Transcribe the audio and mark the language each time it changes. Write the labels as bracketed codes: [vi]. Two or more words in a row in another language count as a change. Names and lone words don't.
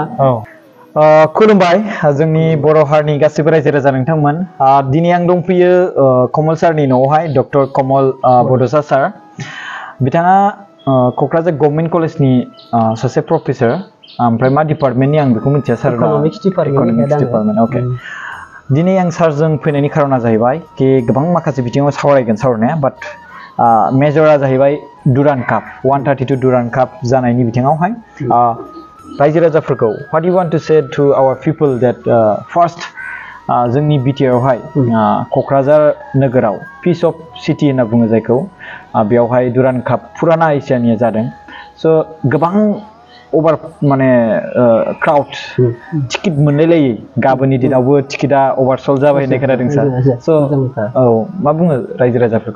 [brx] खुलुमबाय जोंनि बर' हारिनि गासिबो रायजो राजा नोंथांमोन दिनै आं दंफैयो कमल सारनि न'आवहाय डक्टर कमल बड'सा सार बिथाङा क'क्राझार [en] Government Collegeni [brx] सासे प्रफेसर ओमफ्राय मा डिपार्टमेन्टनि आं बेखौ मिथिया सार [en] Economics Department [brx] अके दिनै आं सारजों फैनायनि खारना जाहैबाय कि गोबां माखासे बिथिङाव सावरायगोन सावरायनाया बाट मेजरा जाहैबाय डुरान्ड काप 132 डुरान्ड काप जानायनि बिथिङावहाय रायजो राजाफोरखौ [en] what you want to say to our people that first [brx] जोंनि बिटिआरआवहाय क'क्राझार नोगोराव [en] peace of city [brx] होनना बुङो जायखौ बेयावहाय डुरान्ड काप फुराना एसियानिया जादों स' गोबां अभार माने क्राउड टिकेट मोनलायलायै गाबोननि दिनावबो टिकेटआ अभारसल्ड जाबाय होननाय खोनादों सार स' औ मा बुङो रायजो राजाफोरखौ